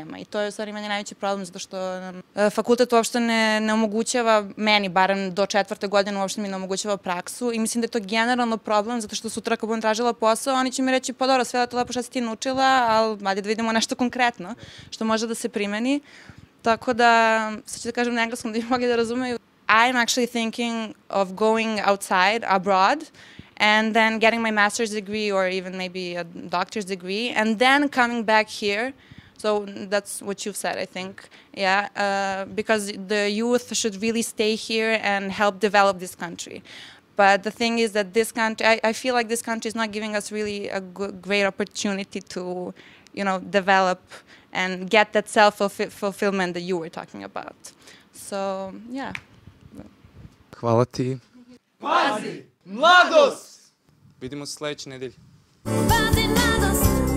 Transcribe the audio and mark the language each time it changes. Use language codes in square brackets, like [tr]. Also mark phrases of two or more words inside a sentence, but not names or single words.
[sr] I to je u stvari meni najveći problem, zato što fakultet uopšte ne omogućava, meni barem do 4. godine uopšte mi ne omogućava praksu i mislim da je to generalno problem, zato što sutra kad budem tražila posao, oni će mi reći, pa dobro, sve je to lepo što si ti naučila, ali ajde da vidimo nešto konkretno što može da se primeni. Tako da, sad ću da kažem na engleskom da bi mogli da razumeju. [en] I'm actually thinking of going outside, abroad, and then getting my master's degree or even maybe a doctor's degree, and then coming back here. So that's what you've said, I think, yeah, because the youth should really stay here and help develop this country. But the thing is that this country, I feel like this country is not giving us really a great opportunity to, develop and get that self-fulfillment that you were talking about. So, yeah. [sr] Hvala ti. Pazi, mladost! Vidimo se sledeće nedelje. Pazi mladost!